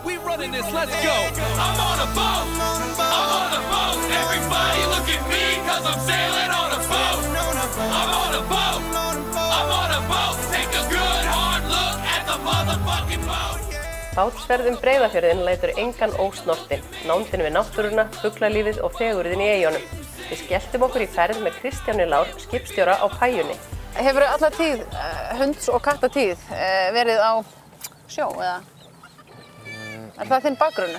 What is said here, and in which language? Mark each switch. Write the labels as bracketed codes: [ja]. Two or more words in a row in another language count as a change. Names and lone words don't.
[en] running this, let's go. I'm on a boat, I'm on a boat. Everybody look at me, cause I'm sailing on a boat. I'm on a boat, I'm on a boat. Take a good hard look at the motherfucking boat. [is] Bátsferð Breiðafjörðinn lætur engan ósnortinn, nándin við náttúruna, fuglalífið og fegurðin í eyjunum. Við skelltum okkur í ferð með Kristjáni Lár, skipstjóra á Pæjunni. Hefur alla tíð, hunds- og kattatíð, verið á sjó eða? Það þinn bakgrunnur?